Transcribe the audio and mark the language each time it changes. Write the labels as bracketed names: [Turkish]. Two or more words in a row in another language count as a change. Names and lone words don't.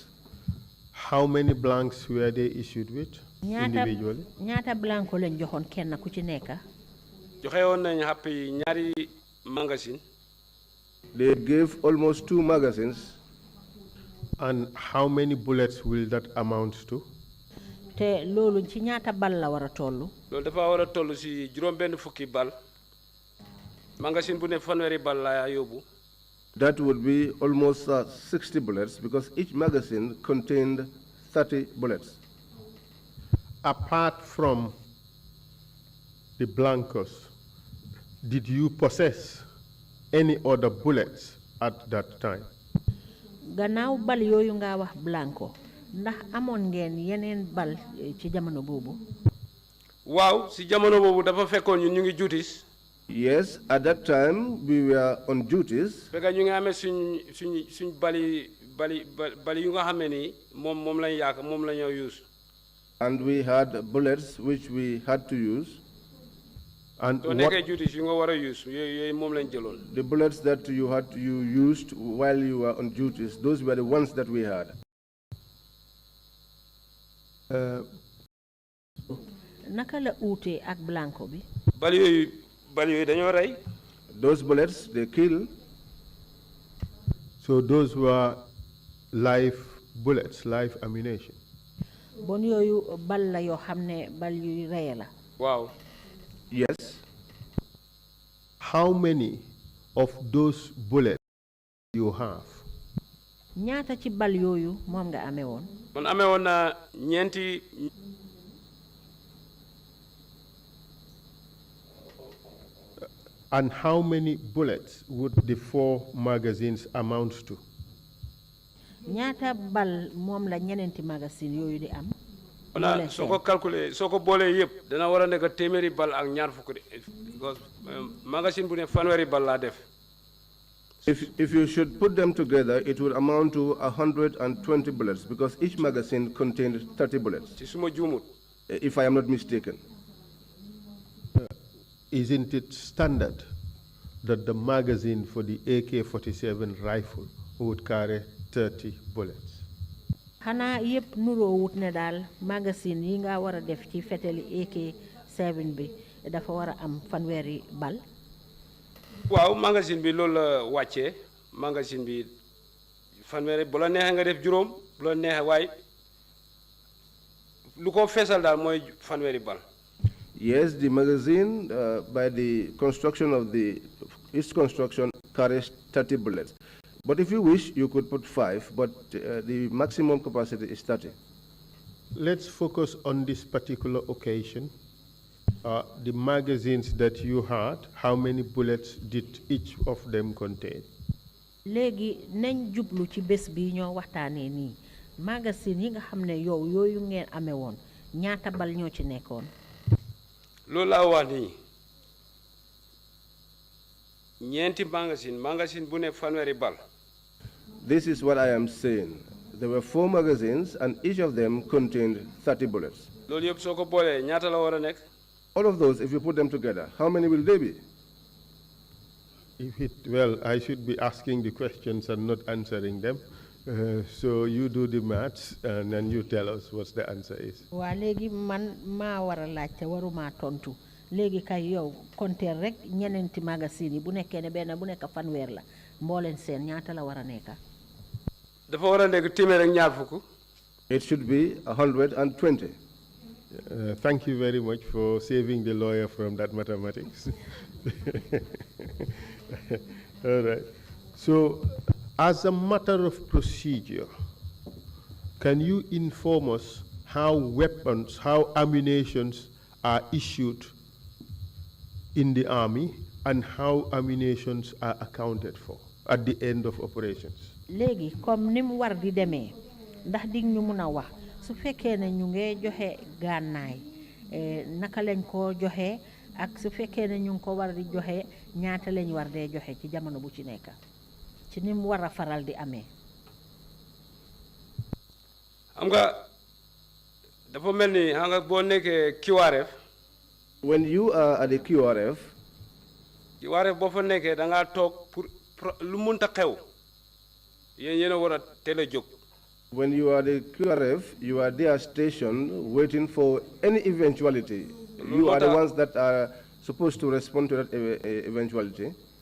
[English] How many blanks were they issued with individually? [Wolof] ñaata blanco lañ joxoon kenn ku ci nekk. joxe woon nañ happy ñaari magazine. [English] They gave almost 2 magazines. And how many bullets will that amount to? [Wolof] te loolu ci ñaata bal la war a toll. loolu dafa war a toll si juróom-benn fukki bal. magazine bu ne fanweeri bal la yóbbu. [English] That would be almost 60 bullets because each magazine contained 30 bullets. Apart from the blancos, did you possess any other bullets at that time? [Wolof] gannaaw bal yooyu nga wax blanco ndax amoon ngeen yeneen bal ci jamono boobu. waaw si jamono boobu dafa fekkoon ñun ñu ngi duties. [English] Yes, at that time we were on duties. [Wolof] fekk ñu ngi amee suñ bali yu nga xam ne nii moom lañ yaaka moom la ñoo use. [English] And we had bullets which we had to use. And [Wolof] soo nekkee duties yu nga war a use yooyu moom lañ jëloon. [English] The bullets that you used while you were on duties, those were the ones that we had. [Wolof] naka la uute ak blanco bi. bal yooyu dañoo rey. [English] Those bullets, they kill. So those were live bullets, live ammunition. [Wolof] bon yooyu bal la yoo xam ne bal yuy reye la. waaw. [English] Yes. How many of those bullets you have? [Wolof] ñaata ci bal yooyu moom nga amee woon. man amee woon na ñeenti. [English] And how many bullets would the 4 magazines amount to? [Wolof] ñaata bal moom la ñeneenti magazine yooyu di am. voilà soo ko calculer soo ko boolee yëpp dana war a nekk téeméeri bal ak ñaar fukk de because magazine bu ne fanweeri bal laa def. [English] If you should put them together, it would amount to 120 bullets because each magazine contained 30 bullets. [Wolof] ci suma juumut. [English] If I am not mistaken. isn't it standard that the magazine for the AK-47 rifle would carry 30 bullets? [Wolof] xanaa yëpp nuroo wut ne daal magazine yi nga war a def ci feteli AK-7 bi dafa war a am fanweeri bal. waaw magazine bi loolu la wàccee magazine bi fanweeri bu la neexee nga def juróom bu la neexee waaye lu ko feesal daal mooy fanweeri bal. [English] Yes, the magazine, by the construction of its construction, carries 30 bullets. But if you wish, you could put 5, but the maximum capacity is 30. Let's focus on this particular occasion. The magazines that you had, how many bullets did each of them contain? [Wolof] léegi nañ jublu ci bés bi ñoo waxtaanee nii magazine yi nga xam ne yow yooyu ngeen amee woon ñaata bal ñoo ci nekkoon. loolu laa wax nii ñeenti magazine bu ne fanweeri bal. [English] This is what I am saying. There were 4 magazines, and each of them contained 30 bullets. [Wolof] loolu yëpp soo ko boolee ñaata la war a nekk. [English] All of those, if you put them together, how many will they be? Well, I should be asking the questions and not answering them. So you do the maths and then you tell us what the answer is. [Wolof] waa léegi man maa war a laajte waruma tontu léegi kay yow compter rek ñeneenti magazine yi bu nekkee ne benn bu nekk fanweer la mbooleen seen ñaata la war a nekk. dafa war a nekk téeméer ak ñaar fukk. [English] It should be 120. Thank you very much for saving the lawyer from that mathematics. All right. So, as a matter of procedure, can you inform us how weapons, how ammunitions are issued in the army and how ammunitions are accounted for at the end of operations? [Wolof] léegi comme ni mu war di demee ndax dig ñu mun a wax su fekkee ne ñu ngi joxe gànnaay naka lañ ko joxe ak su fekkee ne ñu ngi ko war di joxe ñaata lañ war dee joxe ci jamono bu ci nekk ci ni mu war a faral di amee. xam nga dafa mel ni xam nga boo nekkee QRF. [English] When you are at the QRF, [Wolof] boo fa nekkee da ngaa toog pour lu munta xew yéen a war a teel a jóg. [English] when you are the QRF, you are there stationed waiting for any eventuality. You are the ones that are supposed to respond to that eventuality.